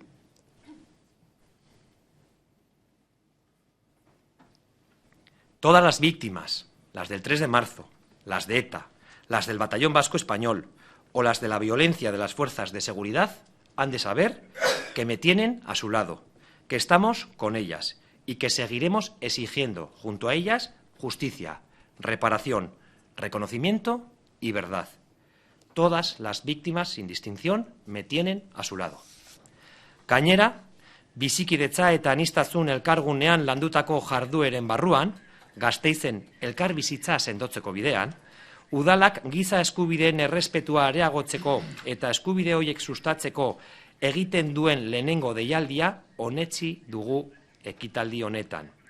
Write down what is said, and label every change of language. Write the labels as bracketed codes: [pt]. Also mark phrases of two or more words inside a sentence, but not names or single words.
[es] Todas las víctimas, las del 3 de marzo, las de ETA, las del Batallón Vasco Español o las de la violencia de las fuerzas de seguridad, han de saber que me tienen a su lado, que estamos con ellas y que seguiremos exigiendo junto a ellas justicia, reparación, reconocimiento y verdad. Todas las víctimas, sin distinción, me tienen a su lado. [eu] Gainera, bizikidetza eta aniztasun elkargunean landutako jardueren barruan, Gasteizen elkarbizitza sendotzeko bidean, udalak giza eskubideen errespetua areagotzeko eta eskubide horiek sustatzeko egiten duen lehenengo deialdia onetsi dugu ekitaldi honetan.